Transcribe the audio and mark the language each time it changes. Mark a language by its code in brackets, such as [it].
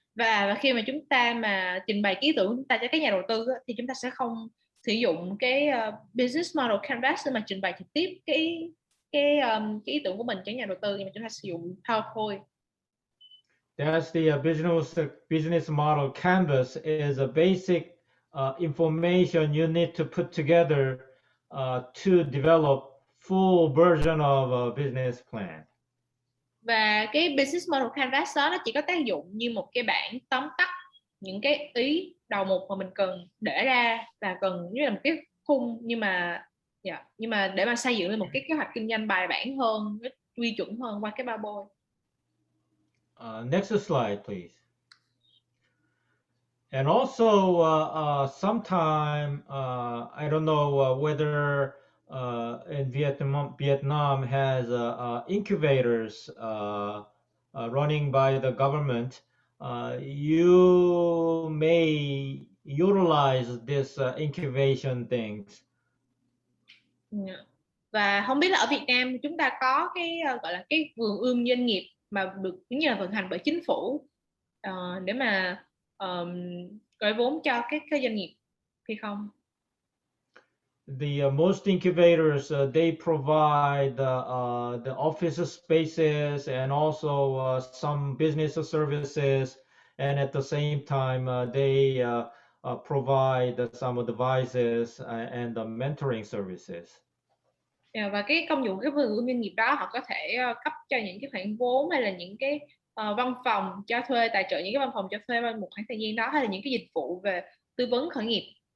[vi] Và khi mà chúng ta mà trình bày ý tưởng chúng ta cho các nhà đầu tư thì chúng ta sẽ không sử dụng cái business model canvas để mà trình bày trực tiếp cái ý tưởng của mình cho nhà đầu tư, nhưng mà chúng ta sử dụng PowerPoint. [en] That's the business model canvas is a basic information you need to put together to develop full version of a business plan. [vi] Và cái business model canvas đó nó chỉ có tác dụng như một cái bảng tóm tắt những cái ý đầu mục mà mình cần để ra và cần như là một cái khung, nhưng mà để mà xây dựng lên một cái kế hoạch kinh doanh bài bản hơn, quy chuẩn hơn qua cái PowerPoint. [en] Next slide, please. And also, sometime I don't know whether in Vietnam has incubators running by the government. You may utilize this incubation things. [vi] Và không biết là ở Việt Nam chúng ta có cái gọi là cái vườn ươm doanh nghiệp mà được như là vận hành bởi chính phủ để mà gọi vốn cho các doanh nghiệp hay không? [en] The most incubators they provide the office spaces and also some business services, and at the same time they provide some advices and the mentoring services. [vi] Và cái công dụng cái vườn ươm doanh nghiệp đó họ có thể cấp cho những cái khoản vốn hay là những cái văn phòng cho thuê, tài trợ những cái văn phòng cho thuê một khoảng thời gian đó, hay là những cái dịch vụ về tư vấn khởi nghiệp.